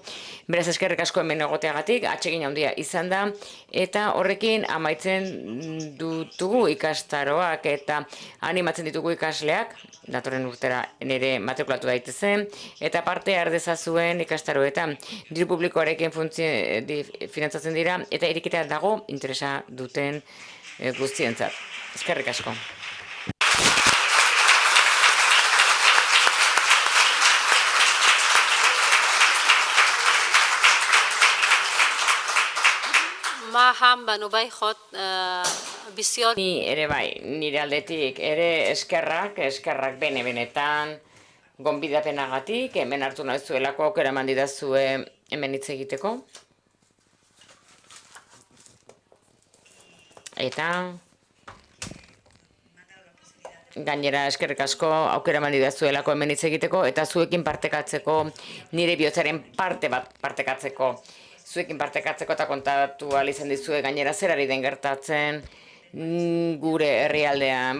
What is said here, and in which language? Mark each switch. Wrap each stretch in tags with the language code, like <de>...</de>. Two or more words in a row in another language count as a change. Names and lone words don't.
<eu>Beraz, eskerrik asko hemen egoteagatik, atsegin handia izan da, eta horrekin amaitzen dutugu ikastaroak, eta animatzen ditugu ikasleak, datorren urtera nire matrikulatu daitezen, eta parte ardezazuen ikastaroetan diru publikoarekin finantzatzen dira, eta irikita dago interesa duten guztientzat. Eskerrik asko.</eu> <fa>ما هم بنوبای خود بسیار</fa> <eu>Ni ere bai, nire aldetik ere eskerrak benetan gonbidapenagatik, hemen hartu nahi zuelako aukera eman didazue hemen hitz egiteko. Eta gainera eskerrik asko aukera eman didazuelako hemen hitz egiteko eta zuekin partekatzeko, nire bihotzaren parte bat partekatzeko, zuekin partekatzeko eta kontatu ahal izan dizue gainera zer ari den gertatzen gure herrialdean.</eu>